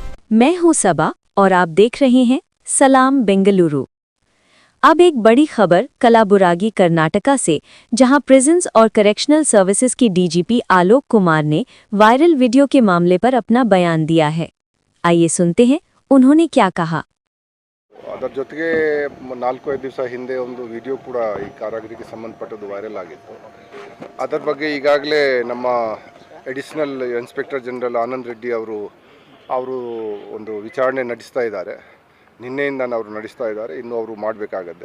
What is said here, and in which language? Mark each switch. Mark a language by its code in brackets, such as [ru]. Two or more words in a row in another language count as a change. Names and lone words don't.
[hi] मैं हूं सबा और आप देख रहे हैं सलाम बेंगलुरु। अब एक बड़ी खबर कलाबुरागी कर्नाटका से, जहां प्रिजन्स और [en] correctional services [hi] की डीजीपी आलोक कुमार ने [en] viral video [hi] के मामले पर अपना बयान दिया है। आइए सुनते हैं उन्होंने क्या कहा। [kn] ಅದರ ಜೊತೆಗೆ 4-5 ದಿವಸ ಹಿಂದೆ ಒಂದು ವಿಡಿಯೋ ಕೂಡ ಈ ಕಾರಾಗೃಹಕ್ಕೆ ಸಂಬಂಧಪಟ್ಟದ್ದು ವೈರಲ್ ಆಗಿತ್ತು. ಅದರ ಬಗ್ಗೆ ಈಗಾಗಲೇ ನಮ್ಮ [en] Additional Inspector General [kn] ಆನಂದ್ ರೆಡ್ಡಿ ಅವರು ಒಂದು ವಿಚಾರಣೆ ನಡೆಸ್ತಾ ಇದ್ದಾರೆ. ನಿನ್ನೆಯಿಂದ ಅವರು ನಡೆಸ್ತಾ ಇದ್ದಾರೆ. ಇನ್ನೂ ಅವರು ಮಾಡಬೇಕಾಗತ್ತೆ.